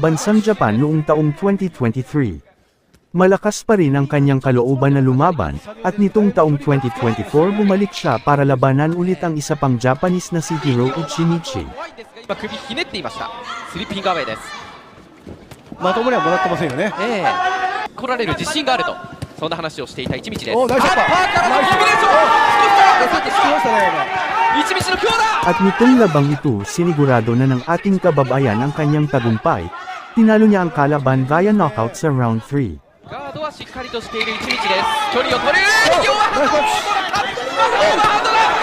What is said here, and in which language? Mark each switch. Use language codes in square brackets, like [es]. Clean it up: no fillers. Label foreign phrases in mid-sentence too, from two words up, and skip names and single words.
[tl] bansang Japan noong taong 2023, malakas pa rin ang kanyang kalooban na lumaban, at nitong taong 2024 bumalik siya para labanan ulit ang isa pang Japanese na si Hiro Uchimichi. [ja] まともにはもらってませんよね。来られる自信があると、そんな話をしていた一道です。お、ナイスショット。パーからのコンビネーション。さっき聞きましたね。一道の強打 [tl] At nitong labang ito sinigurado na ng ating kababayan ang kanyang tagumpay. Tinalo niya ang kalaban via knockout sa round 3. [ja] ガードはしっかりとしている一道です距離を取る両ハンド